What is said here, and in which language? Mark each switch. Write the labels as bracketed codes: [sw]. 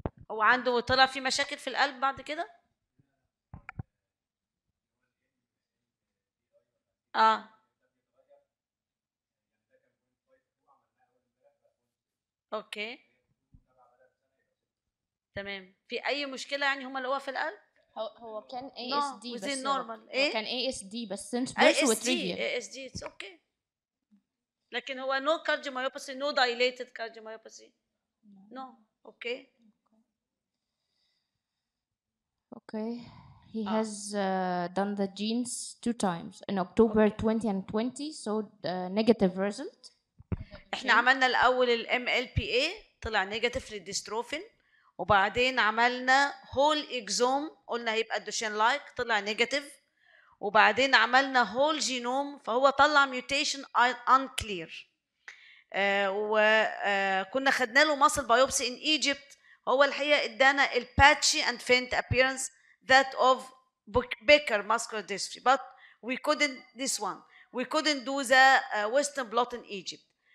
[ar] هو عنده طلع في مشاكل في القلب بعد كده؟ اوكي. تمام. في اي مشكله يعني هم لقوها في القلب؟ هو كان ASD [en] no, [ar] بس [en] within normal. [ar] ايه؟ هو كان ASD بس [en] since birth ASD trivial. ASD it's okay. [ar] لكن هو [en] no cardiomyopathy, no dilated cardiomyopathy. No. Okay. He has done the genes 2 times in October 20 and 20, so negative result. [ar] احنا عملنا الاول الام ال بي اي طلع نيجاتيف للديستروفين، وبعدين عملنا هول اكزوم قلنا هيبقى الدوشين لايك طلع نيجاتيف، وبعدين عملنا هول جينوم فهو طلع ميوتيشن انكلير. وكنا خدنا له [en] muscle biopsy in Egypt, [ar] هو الحقيقه ادانا [en] الباتشي and faint appearance that of Becker muscular dystrophy, but we couldn't do the western blot in Egypt.